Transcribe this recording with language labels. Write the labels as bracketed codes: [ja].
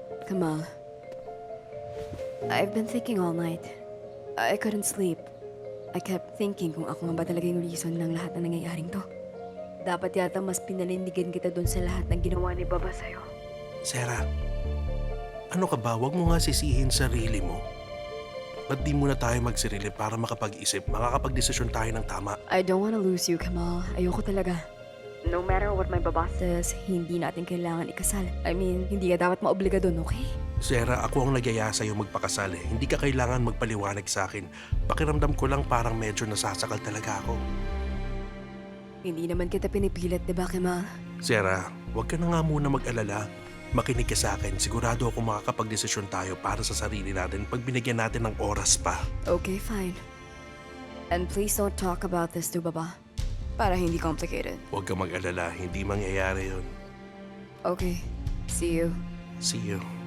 [en] Kamal, I've been thinking all night. I couldn't sleep. [tl] I kept thinking kung ako nga ba talaga yung reason ng lahat na nangyayaring to. Dapat yata mas pinalindigan kita dun sa lahat ng ginawa ni Baba sa'yo. Sarah, ano ka ba? Huwag mo nga sisihin sarili mo. Ba't di muna tayo magsirilip para makapag-isip, makakapag-desisyon tayo ng tama? [en] I don't wanna lose you, Kamal. [tl] Ayoko talaga. No matter what my boss says, hindi natin kailangan ikasal. I mean, hindi ka dapat maobliga doon, okay? Sarah, ako ang nagyaya sa'yo magpakasal eh. Hindi ka kailangan magpaliwanag sa akin. Pakiramdam ko lang parang medyo nasasakal talaga ako. Hindi naman kita pinipilit, di ba, Kamal? Sarah, huwag ka na nga muna mag-alala. Makinig ka sa akin. Sigurado ako makakapag-desisyon tayo para sa sarili natin pag binigyan natin ng oras pa. [en] Okay, fine. And please don't talk about this to Baba. Para hindi complicated. [tl] Huwag ka mag-alala. Hindi mangyayari yun. [en] Okay. See you. See you.